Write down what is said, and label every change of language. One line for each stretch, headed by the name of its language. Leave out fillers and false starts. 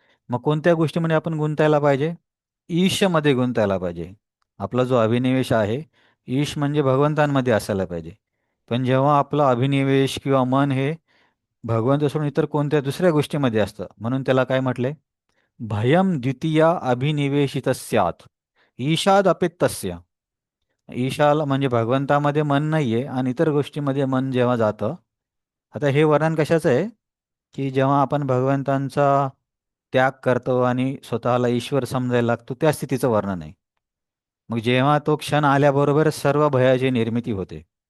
Marathi: मग कोणत्या गोष्टीमध्ये आपण गुंतायला पाहिजे? ईशमध्ये गुंतायला पाहिजे. आपला जो अभिनिवेश आहे, ईश म्हणजे भगवंतांमध्ये असायला पाहिजे. पण जेव्हा आपला अभिनिवेश किंवा मन हे भगवंत सोडून इतर कोणत्या दुसऱ्या गोष्टीमध्ये असतं, म्हणून त्याला काय म्हटले?
Sanskrit: भयम द्वितीय अभिनिवेशित स्यात्, ईशाद अपेत्तस्य.
Marathi: ईशाला म्हणजे भगवंतामध्ये मन नाही आहे आणि इतर गोष्टीमध्ये मन जेव्हा जातं. आता हे वर्णन कशाचं आहे? की जेव्हा आपण भगवंतांचा त्याग करतो आणि स्वतःला ईश्वर समजायला लागतो, त्या स्थितीचं वर्णन आहे. मग जेव्हा तो क्षण आल्याबरोबर सर्व भयाची निर्मिती होते.